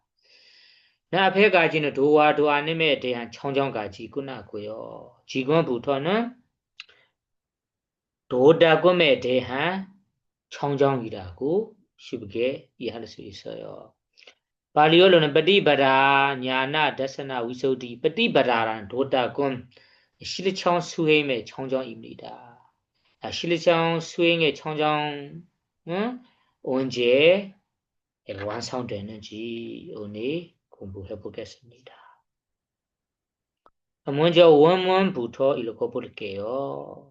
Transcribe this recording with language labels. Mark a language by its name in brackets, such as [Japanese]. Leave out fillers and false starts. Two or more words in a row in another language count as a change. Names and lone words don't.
[Korean] 앞에 가지는 도와 도아님에 대한 청정까지 끝났고요. 지금부터는 도다금에 대한 청정이라고 쉽게 이해할 수 있어요. 발리어로는 [Pali] ปฏิปดา ஞான ဒသန 위소디 [Korean] ปฏิปดา라는 도다금 실청 수행의 청정입니다. 실청 수행의 청정은 언제 완성되는지 오늘 공부해 보겠습니다. 먼저 원문부터 읽어볼게요.